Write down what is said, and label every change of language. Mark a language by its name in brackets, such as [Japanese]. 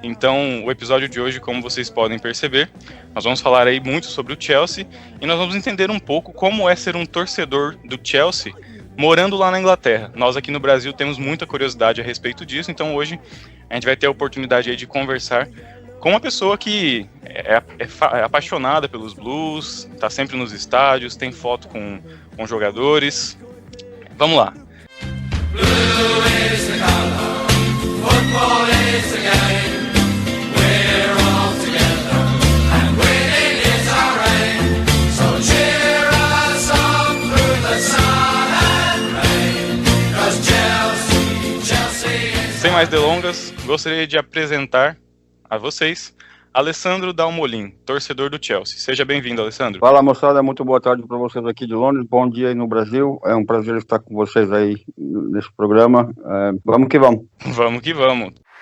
[Portuguese] Então, o episódio de hoje, como vocês podem perceber, nós vamos falar aí muito sobre o Chelsea e nós vamos entender um pouco como é ser um torcedor do Chelsea morando lá na Inglaterra. Nós aqui no Brasil temos muita curiosidade a respeito disso, então hoje a gente vai ter a oportunidade aí de conversar com uma pessoa que é apaixonada pelos Blues, tá sempre nos estádios, tem foto com jogadores. Vamos lá. [English] Blue is the color, football is the game, we're all together, and winning is our aim, so cheer us on through the sun and rain, 'cause Chelsea is... [Portuguese] Sem mais delongas, gostaria de apresentar a vocês Alessandro Dalmolin, torcedor do Chelsea. Seja bem-vindo, Alessandro. Fala, moçada, muito boa tarde para vocês aqui de Londres, bom dia aí no Brasil, é um prazer estar com vocês aí nesse programa, vamos que vamos. Vamos que vamos.